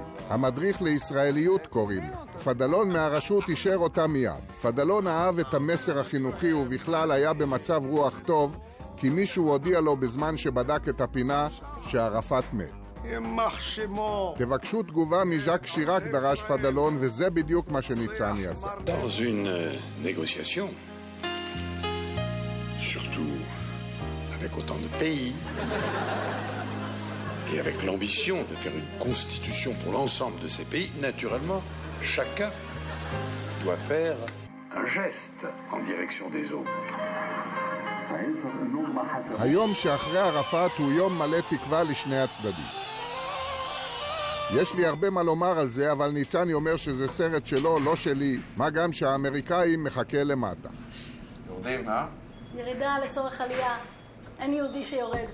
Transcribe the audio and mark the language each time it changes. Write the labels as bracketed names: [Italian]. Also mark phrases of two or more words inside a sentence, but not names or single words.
[Hebrew] המדריך לישראליות קוראים לה. פדלון מהרשות אישר אותה מיד. פדלון אהב את המסר החינוכי ובכלל היה במצב רוח טוב, כי מישהו הודיע לו בזמן שבדק את הפינה שערפאת מת. יימח שמו. תבקשו תגובה מז'ק שיראק, דרש פדלון, וזה בדיוק מה שניצני עשה. [French] Dans une négociation, surtout avec autant de pays, et avec l'ambition de faire une constitution pour l'ensemble de ces pays, naturellement, chacun doit faire un geste en direction des autres. [Hebrew] היום שאחרי ערפאת הוא יום מלא תקווה לשני הצדדים. יש לי הרבה מה לומר על זה, אבל ניצני אומר שזה סרט שלו, לא שלי, מה גם שהאמריקאים מחכה למטה. יורדים, אה? ירידה לצורך עלייה. אין יהודי שיורד.